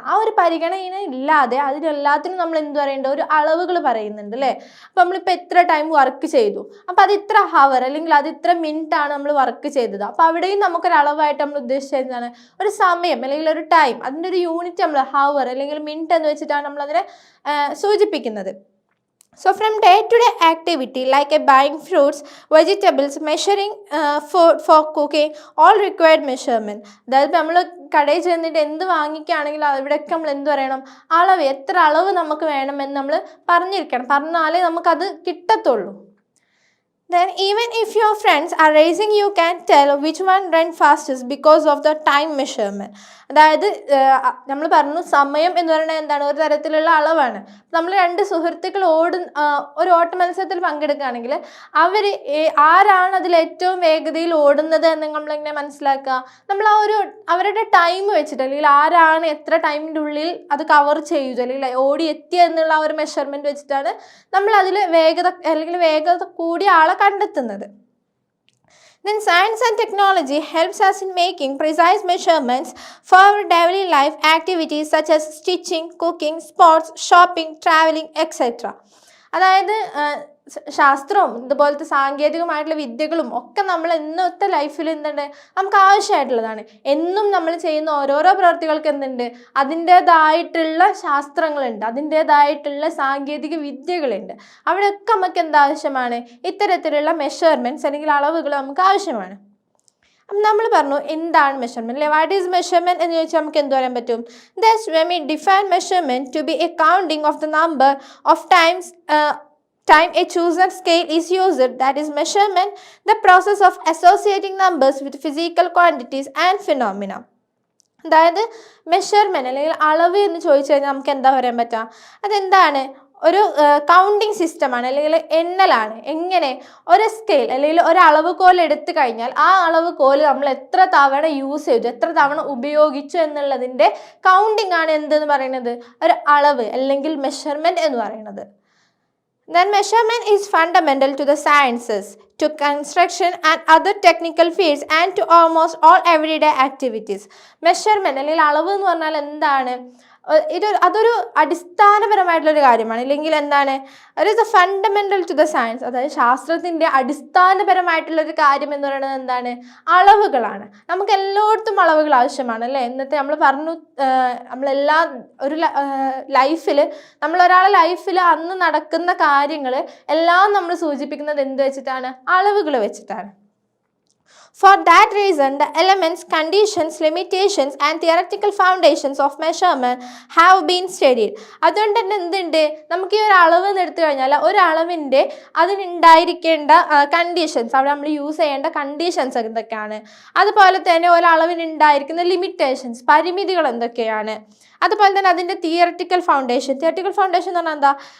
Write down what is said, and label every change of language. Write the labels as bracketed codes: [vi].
[ml] ആ ഒരു പരിഗണന ഇല്ലാതെ അതിനെല്ലാത്തിനും നമ്മൾ എന്ത് പറയേണ്ട ഒരു അളവുകൾ പറയുന്നുണ്ട് അല്ലേ. അപ്പം നമ്മളിപ്പോൾ എത്ര ടൈം വർക്ക് ചെയ്തു, അപ്പോൾ അത് ഇത്ര ഹവർ അല്ലെങ്കിൽ അത് ഇത്ര മിനിറ്റ് ആണ് നമ്മൾ വർക്ക് ചെയ്തത്. അപ്പോൾ അവിടെയും നമുക്കൊരു അളവായിട്ട് നമ്മൾ ഉദ്ദേശിച്ചത് എന്താണ്? ഒരു സമയം അല്ലെങ്കിൽ ഒരു ടൈം, അതിൻ്റെ ഒരു യൂണിറ്റ് നമ്മൾ ഹവർ അല്ലെങ്കിൽ മിനിറ്റ് എന്ന് വെച്ചിട്ടാണ് നമ്മളതിനെ സൂചിപ്പിക്കുന്നത്. [en] So from day-to-day activity like buying fruits, vegetables, measuring food for cooking, all required measurement. [ml] അതായത് നമ്മൾ കടയിൽ ചെന്നിട്ട് എന്ത് വാങ്ങിക്കുകയാണെങ്കിലും അവിടെയൊക്കെ നമ്മൾ എന്ത് പറയണം? അളവ്, എത്ര അളവ് നമുക്ക് വേണമെന്ന് നമ്മൾ പറഞ്ഞിരിക്കണം. പറഞ്ഞാലേ നമുക്കത് കിട്ടത്തുള്ളൂ. [en] Then even if your friends are racing, you can tell which one ran fastest because of the time measurement. [ml] അതായത് നമ്മൾ പറഞ്ഞു സമയം എന്ന് പറയുന്നത് എന്താണ്? ഒരു തരത്തിലുള്ള അളവാണ്. നമ്മൾ രണ്ട് സുഹൃത്തുക്കൾ ഒരു ഓട്ട മത്സരത്തിൽ പങ്കെടുക്കുകയാണെങ്കിൽ അവർ ആരാണ് അതിൽ ഏറ്റവും വേഗതയിൽ ഓടുന്നത് എന്ന് നമ്മളെങ്ങനെ മനസ്സിലാക്കുക? നമ്മൾ ആ ഒരു അവരുടെ ടൈം വെച്ചിട്ട്, അല്ലെങ്കിൽ ആരാണ് എത്ര ടൈമിൻ്റെ ഉള്ളിൽ അത് കവർ ചെയ്തു അല്ലെങ്കിൽ ഓടി എത്തിയ എന്നുള്ള ആ ഒരു മെഷർമെൻറ്റ് വെച്ചിട്ടാണ് നമ്മൾ അതിൽ വേഗത കൂടിയ ആളെ കണ്ടെത്തുന്നത്. [en] Then science and technology helps us in making precise measurements for our daily life activities such as stitching, cooking, sports, shopping, traveling, etc. [ml] അതായത് ശാസ്ത്രവും ഇതുപോലത്തെ സാങ്കേതികമായിട്ടുള്ള വിദ്യകളും ഒക്കെ നമ്മൾ ഇന്നത്തെ ലൈഫിൽ എന്തുണ്ട്? നമുക്ക് ആവശ്യമായിട്ടുള്ളതാണ്. എന്നും നമ്മൾ ചെയ്യുന്ന ഓരോരോ പ്രവൃത്തികൾക്ക് എന്തുണ്ട്? അതിൻ്റേതായിട്ടുള്ള ശാസ്ത്രങ്ങളുണ്ട്, അതിൻ്റേതായിട്ടുള്ള സാങ്കേതിക വിദ്യകളുണ്ട്. അവിടെയൊക്കെ നമുക്ക് എന്താവശ്യമാണ്? ഇത്തരത്തിലുള്ള മെഷർമെൻറ്റ്സ് അല്ലെങ്കിൽ അളവുകൾ നമുക്ക് ആവശ്യമാണ്. നമ്മൾ പറഞ്ഞു എന്താണ് മെഷർമെൻറ്റ് അല്ലെ. [en] what is measurement [ml] എന്ന് ചോദിച്ചാൽ നമുക്ക് എന്ത് പറയാൻ പറ്റും? [en] That's when we define measurement to be a counting of the number of time a chosen scale is used. That is measurement, the process of associating numbers with physical quantities and phenomena. [ml] അതായത് measurement അല്ലെങ്കിൽ അളവ് എന്ന് ചോദിച്ചു കഴിഞ്ഞാൽ നമുക്ക് എന്താ പറയാൻ പറ്റുക? അതെന്താണ്? ഒരു കൗണ്ടിങ് സിസ്റ്റമാണ് അല്ലെങ്കിൽ എണ്ണലാണ്. എങ്ങനെ? ഒരു സ്കെയിൽ അല്ലെങ്കിൽ ഒരു അളവുകോൽ എടുത്തു കഴിഞ്ഞാൽ ആ അളവുകോൽ നമ്മൾ എത്ര തവണ യൂസ് ചെയ്തു, എത്ര തവണ ഉപയോഗിച്ചു എന്നുള്ളതിൻ്റെ കൗണ്ടിങ് ആണ് എന്തെന്ന് പറയുന്നത്? ഒരു അളവ് അല്ലെങ്കിൽ മെഷർമെൻറ്റ് എന്ന് പറയുന്നത്. [en] Then measurement is fundamental to the sciences, to construction and other technical fields and to almost all everyday activities. [ml] Measurement അല്ലെങ്കിൽ അളവ് എന്ന് പറഞ്ഞാൽ എന്താണ്? അതൊരു അടിസ്ഥാനപരമായിട്ടുള്ളൊരു കാര്യമാണ്. ഇല്ലെങ്കിൽ എന്താണ്? [en] It is a fundamental to the science. [ml] അതായത് ശാസ്ത്രത്തിൻ്റെ അടിസ്ഥാനപരമായിട്ടുള്ളൊരു കാര്യം എന്ന് പറയുന്നത് എന്താണ്? അളവുകളാണ്. നമുക്ക് എല്ലായിടത്തും അളവുകൾ ആവശ്യമാണ് അല്ലേ. ഇന്നത്തെ നമ്മൾ പറഞ്ഞു, നമ്മളെല്ലാ ഒരു ലൈഫിൽ നമ്മളൊരാളെ ലൈഫിൽ അന്ന് നടക്കുന്ന കാര്യങ്ങൾ എല്ലാം നമ്മൾ സൂചിപ്പിക്കുന്നത് എന്ത് വെച്ചിട്ടാണ്? അളവുകൾ വെച്ചിട്ടാണ്. [en] For that reason, the elements, conditions, limitations and theoretical foundations of measurement have been studied. [ml] അതുകൊണ്ട് തന്നെ എന്തുണ്ട്? നമുക്ക് ഈ ഒരു അളവ് എടുത്തു കഴിഞ്ഞാൽ ഒരളവിൻ്റെ അതിനുണ്ടായിരിക്കേണ്ട കണ്ടീഷൻസ്, അവിടെ നമ്മൾ യൂസ് ചെയ്യേണ്ട കണ്ടീഷൻസ് എന്തൊക്കെയാണ്, അതുപോലെ തന്നെ ഒരളവിനുണ്ടായിരിക്കുന്ന ലിമിറ്റേഷൻസ്, പരിമിതികൾ എന്തൊക്കെയാണ്, അതുപോലെ തന്നെ അതിൻ്റെ തിയററ്റിക്കൽ ഫൗണ്ടേഷൻ എന്ന് പറഞ്ഞാൽ എന്താ?